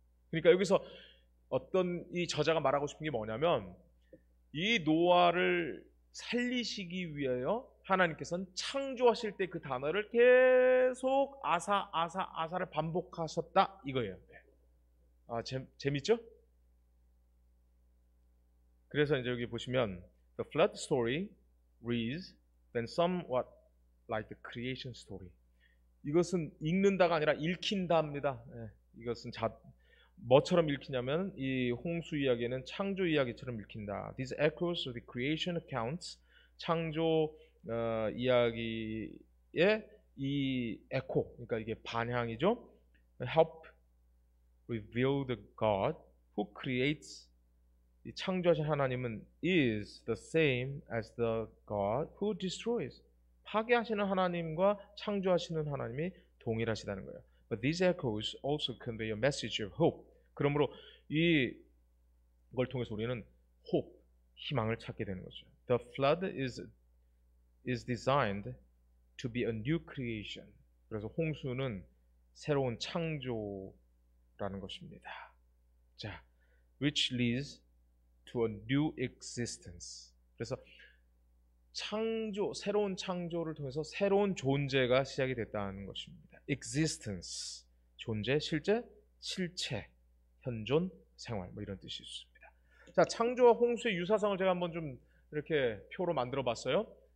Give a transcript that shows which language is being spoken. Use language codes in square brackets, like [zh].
[ko] 그러니까 여기서 어떤 이 저자가 말하고 싶은 게 뭐냐면 이 노아를 살리시기 위하여 하나님께서는 창조하실 때 그 단어를 계속 아사를 반복하셨다 이거예요. 재밌죠? 그래서 이제 여기 보시면 [en] the flood story reads then somewhat like the creation story. [ko] 이것은 읽는다가 아니라 읽힌다입니다. 이것은 뭐처럼 읽히냐면 이 홍수 이야기는 창조 이야기처럼 읽힌다. [en] These echoes of the creation accounts, [ko] 창조 이야기의 이 에코, 그러니까 이게 반향이죠. [en] Help reveal the God who creates. [ko] 이 창조하신 하나님은 [en] is the same as the God who destroys. [ko] 파괴하시는 하나님과 창조하시는 하나님이 동일하시다는 거예요. [en] But these echoes also convey a message of hope. [ko] 그러므로 이걸 통해서 우리는 hope, 희망을 찾게 되는 거죠. [en] The flood is designed to be a new creation. [ko] 그래서 홍수는 새로운 창조라는 것입니다. [en] 자, which leads to a new existence. [ko] 그래서 새로운 창조를 통해서 새로운 존재가 시작이 됐다는 것입니다. existence, 존재, 실체, 현존, 생활, 뭐 이런 뜻이 있습니다. 자, 창조와 홍수의 유사성을 제가 한번 좀 이렇게 표로 만들어 봤어요.